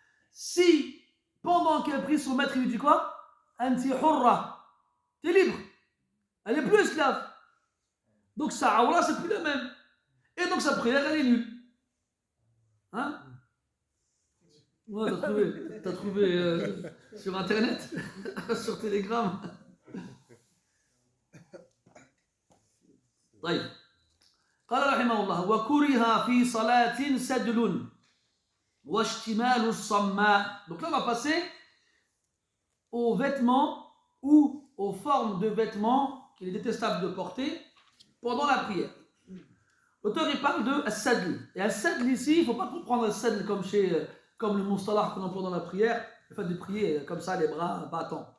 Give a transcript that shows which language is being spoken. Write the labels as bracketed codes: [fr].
[fr] Si, pendant qu'elle prie, son maître lui dit quoi? [ar] Anti hurra. [fr] T'es libre. Elle n'est plus esclave. Donc sa aura, c'est plus la même. Et donc sa prière, elle est nulle. Hein? Ouais, t'as trouvé sur internet, sur Telegram. [ar] طيب قال رحمه الله وكره في صلاة سدل واشتمال الصماء. [fr] Donc là on va passer aux vêtements ou aux formes de vêtements qu'il est détestable de porter pendant la prière. L'auteur il parle de as-sadl. Et as-sadl ici, il ne faut pas comprendre as-sadl comme le mustalah qu'on emploie dans la prière, le fait de prier comme ça, les bras battants.